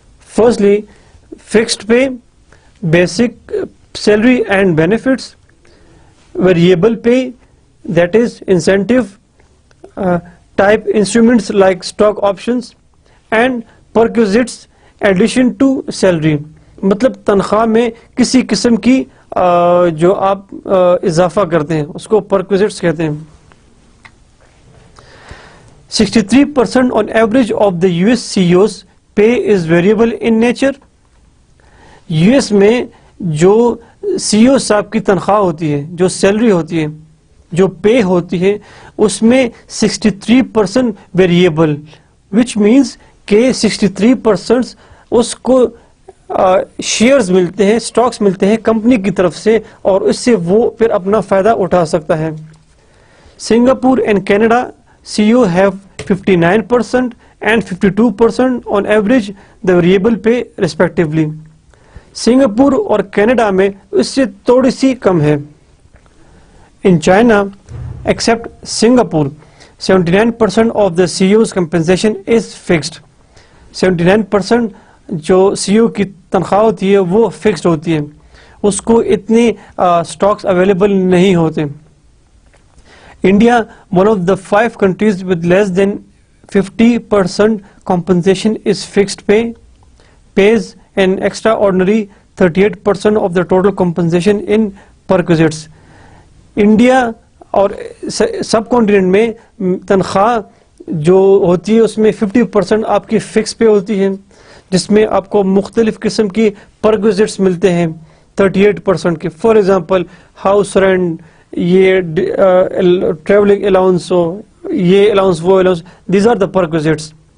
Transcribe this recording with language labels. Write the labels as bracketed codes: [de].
[en] Firstly, fixed pay, basic salary and benefits, variable pay, that is incentive type instruments like stock options, and perquisites addition to salary. [ur] مطلب تنخواہ میں کسی قسم کی جو آپ اضافہ کرتے ہیں اس کو perquisites کہتے ہیں. [en] 63% on average of the US CEOs pay is variable in nature. [ur] US میں جو سی او صاحب کی تنخواہ ہوتی ہے, جو سیلری ہوتی ہے, جو پے ہوتی ہے, اس میں 63% ویریبل, [en] which means [ur] کہ 63% اس کو شیئرز ملتے ہیں, سٹاکس ملتے ہیں کمپنی کی طرف سے, اور اس سے وہ پھر اپنا فائدہ اٹھا سکتا ہے. [en] Singapore and Canada CEO have 59% and 52% on average the variable pay respectively. [ur] Singapore اور کینیڈا میں اس سے تھوڑی سی کم ہے. [en] In China, except Singapore, 79% of the CEO's compensation is fixed. [ur] 79% جو CEO کی تنخواہ ہوتی ہے وہ فکسڈ ہوتی ہے, اس کو اتنے سٹاکس اویلیبل نہیں ہوتے. [en] India, one of the 5 countries with less than 50% compensation is fixed pay, pays an extraordinary 38% of the total compensation in perquisites. [ur] India اور سب کانٹیننٹ میں تنخواہ جو ہوتی ہے اس میں 50% آپ کی فکس پے ہوتی ہے, جس میں آپ کو مختلف قسم کی perquisites ملتے ہیں 38% کے. [en] for example [ur] ہاؤس رینٹ, یہ ٹریولنگ الاؤنس ہو, یہ الاؤنس وہ الاؤنس, [en] These are the perquisites.